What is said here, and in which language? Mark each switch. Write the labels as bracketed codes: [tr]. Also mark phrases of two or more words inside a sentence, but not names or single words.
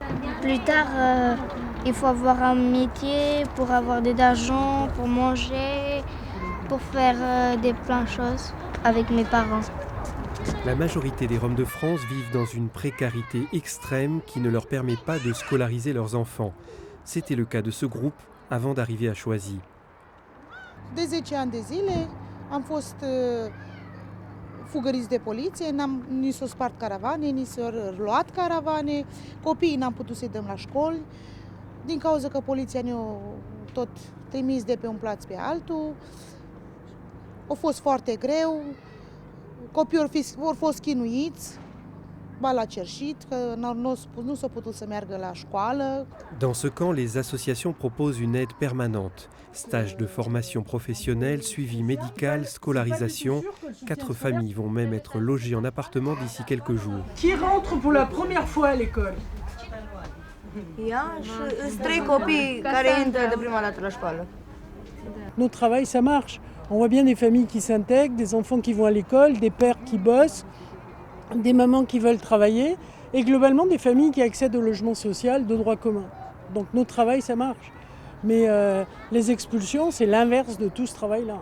[fr] Plus tard, il faut avoir un métier pour avoir de l'argent, pour manger, pour faire plein de choses avec mes parents. La majorité des Roms de France vivent dans une précarité extrême qui ne leur permet pas de scolariser leurs enfants. C'était le cas de ce groupe avant d'arriver à Choisy. [ro] De 10 ani de zile am fost fugăriți de poliție, ni s-au spart caravane, ni s-au luat caravane, copiii n-am putut să-i dăm la școli, din cauza că poliția ne-a tot trimis de pe un plaț pe altul. A fost foarte greu, copiii au fost chinuiți, ba la cerșit, că nu s-au putut să meargă la școală. [fr] Dans ce camp, les associations proposent une aide permanente. Stage de formation professionnelle, suivi médical, scolarisation. 4 familles vont même être logées en appartement d'ici quelques jours. Qui rentre pour la première fois à l'école? [ro] Sunt 3 copii care intră de prima dată la școală. [fr] Notre travail, ça marche. On voit bien des familles qui s'intègrent, des enfants qui vont à l'école, des pères qui bossent, des mamans qui veulent travailler et globalement des familles qui accèdent au logement social de droit commun. Donc notre travail, ça marche. Mais les expulsions, c'est l'inverse de tout ce travail-là.